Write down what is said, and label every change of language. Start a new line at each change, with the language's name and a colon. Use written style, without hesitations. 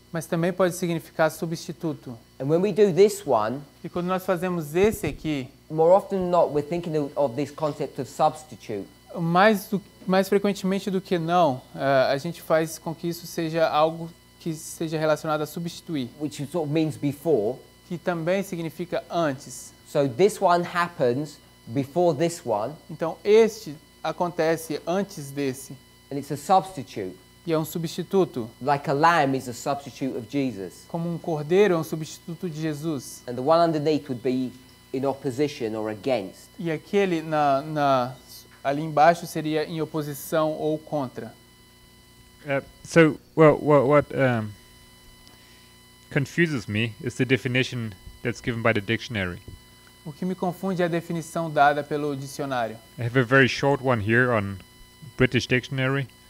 Portuguese: Mas também pode significar substituto.
English: And when we do this one,
Portuguese: e quando nós fazemos esse aqui,
English: more often than not, we're thinking of this concept of substitute.
Portuguese: Mais frequentemente do que não, a gente faz com que isso seja algo que seja relacionado a substituir.
English: Which sort of means before.
Portuguese: Que também significa antes.
English: So this one happens before this one.
Portuguese: Então este acontece antes desse.
English: And it's a substitute.
Portuguese: E é um substituto.
English: Like a lamb is a substitute of Jesus.
Portuguese: Como um cordeiro é um substituto de Jesus.
English: And the one underneath would be in opposition or against.
Portuguese: E aquele ali embaixo seria em oposição ou contra.
English: So, what confuses me is the definition that's given by the dictionary.
Portuguese: O que me confunde é a definição dada pelo dicionário.
English: I have a very short one here on British Dictionary.